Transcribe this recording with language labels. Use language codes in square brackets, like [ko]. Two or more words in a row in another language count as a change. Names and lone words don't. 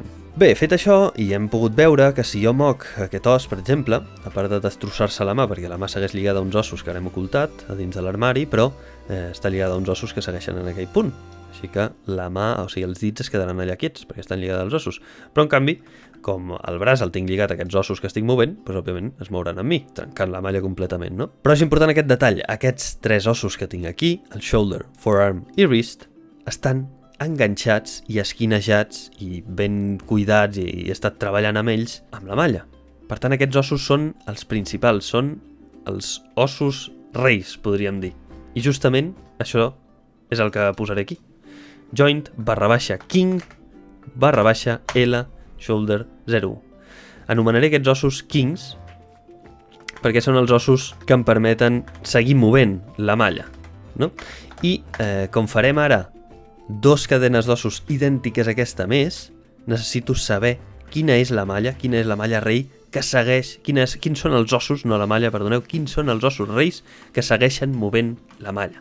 [ca] Bé, fet això, i hem pogut veure que si jo moc aquest os, per exemple, a part de destrossar-se la mà, perquè la mà segueix lligada a uns ossos que hem ocultat a dins de l'armari, però està lligada a uns ossos que segueixen en aquell punt. Així que la mà, o sigui, els dits es quedaran allà quiets, perquè estan lligats als ossos. Però, en canvi, com el braç el tinc lligat a aquests ossos que estic movent, doncs, òbviament, es mouran amb mi, trencant la malla completament, no? Però és important aquest detall. Aquests 3 ossos que tinc aquí, el [en] shoulder, forearm [ca] i wrist, estan enganxats i esquinejats i ben cuidats i he estat treballant amb ells amb la malla. Per tant, aquests ossos són els principals, són els ossos reis, podríem dir. I justament això és el que posaré aquí. Joint /king /L shoulder 01. Anomenaré aquests ossos kings perquè són els ossos que em permeten seguir movent la malla, no? I com farem ara 2 cadenes d'ossos idèntiques a aquesta més, necessito saber quina és la malla rei que segueix, quins són els ossos, no la malla, perdoneu, quins són els ossos reis que segueixen movent la malla.